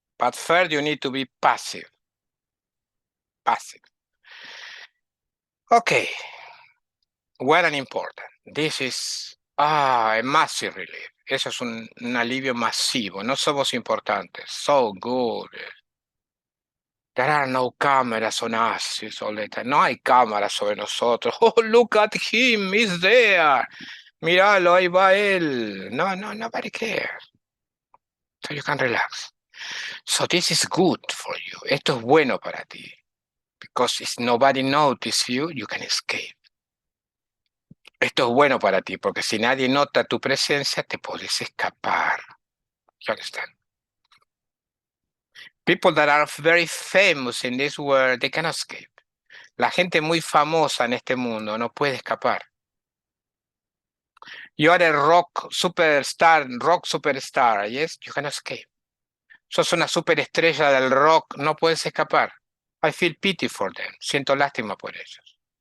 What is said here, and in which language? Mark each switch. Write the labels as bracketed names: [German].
[English] But first, you need to be passive. Passive. Okay. Well and important. This is a massive relief. [Spanish] Eso es un alivio masivo. No somos importantes. [English] So good. There are no cameras on us. All the time. [Spanish] No hay cámaras sobre nosotros. [English] Oh, look at him. He's there. [Spanish] Míralo, ahí va él. [English] No, nobody cares. So you can relax. So this is good for you. [Spanish] Esto es bueno para ti. [English] Because if nobody notices you, you can escape. [Spanish] Esto es bueno para ti, porque si nadie nota tu presencia, te puedes escapar. [English] You understand? People that are very famous in this world, they cannot escape. [Spanish] La gente muy famosa en este mundo no puede escapar. [English] You are a rock superstar, yes? You cannot escape. [Spanish] Sos una superestrella del rock, no puedes escapar. [English] I feel pity for them. [Spanish] Siento lástima por ellos.